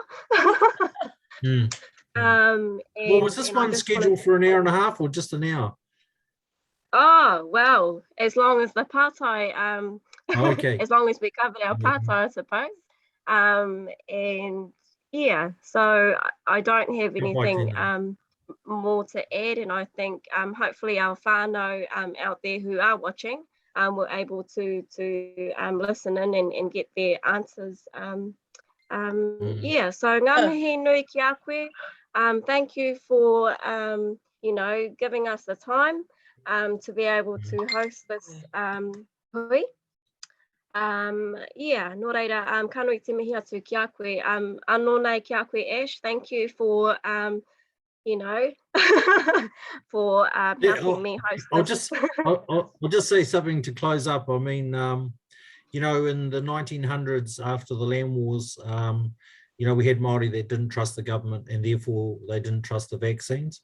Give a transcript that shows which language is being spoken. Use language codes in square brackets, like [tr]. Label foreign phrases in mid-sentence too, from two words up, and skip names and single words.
[en] Mm. Well, was this And I one just wanted scheduled for an hour and a half or just an hour? Oh, well, as long as the partai, Okay. as long as we covered our partai, I suppose. And yeah, so I don't have [mi] Ka pai [en] anything [mi] tēnā. [en] more to add, and I think hopefully our whanau out there who are watching were able to listen in and get their answers. Yeah, so [mi] ngā mihi nui ki a koe. [en] Thank you for you know, giving us the time to be able to host this hui. [mi] Yeah, nō reira, ka nui te mihi atu ki a koe. Anō nei ki a koe, [en] Ash, thank you for you know, for helping me host this. I'll just say something to close up. I mean, you know, in the 1900s, after the land wars, you know, we had Māori that didn't trust the government and therefore they didn't trust the vaccines.